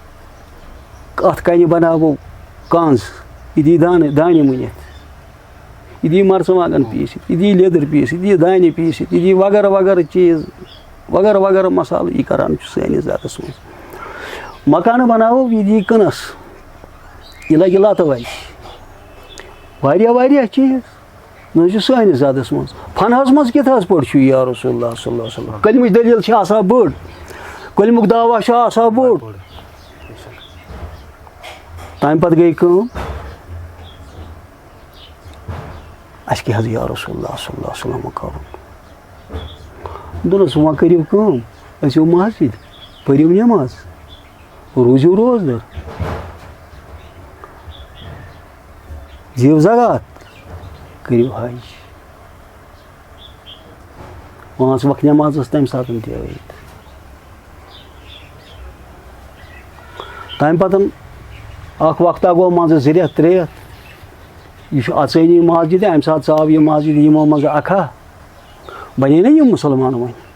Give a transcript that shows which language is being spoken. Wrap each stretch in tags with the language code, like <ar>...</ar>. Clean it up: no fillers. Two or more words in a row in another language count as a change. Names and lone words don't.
<ks>اَتھ کَنہِ بناوو کنٛز یہِ دی دانہِ مُنِتھ یہ دی مرژٕوانٛگن پیٖسِتھ یہ دی لیٚدٕر پیٖسِتھ یہ دی دانہِ پیٖسِتھ یہ دی وغیرہ وغیرہ چیٖز وغیرہ وغیرہ مسالہٕ یہِ کران چھُ سٲنِس زَدس منٛز مکانہٕ بناوو یہِ دی کٕنس یہِ لگہِ لتہٕ وجہِ واریاہ واریاہ چیٖز نہ چھُ سٲنِس زَدس منٛز فنہس منٛز کِتھ حظ پٲٹھۍ چھُ یا رسول اللہ</ks> <ar>صلی اللہ علیہ وسلم</ar> <ks>کلمٕچ دٔلیٖل چھِ آسان بٔڑ کلمُک دعوا چھُ آسان بوٚڑ تَمہِ پتہٕ گٔے کٲم اَسہِ کیٛاہ حظ یا رسول اللہ</ks> <ar>صلی اللہ علیہ وسلم</ar> <ks>کرُن دوٚپنَس وۄنۍ کٔرِو کٲم أژِو مسجد پٔرِو نٮ۪ماز روٗزِو روزدر دِیِو زکات کٔرِو حج 5 وقت نٮ۪ماز ٲس تَمہِ ساتہٕ تہِ ٲیِتھ تَمہِ پتہٕ اکھ وقتہ گوٚو منٛزٕ 2 رٮ۪تھ 3 رٮ۪تھ یہ اژٲنی مسجد امہِ ساتہٕ ژاو یہِ مسجد یِمو منٛزٕ اکھا بنے نا یِم مُسلمان وۄنۍ</ks>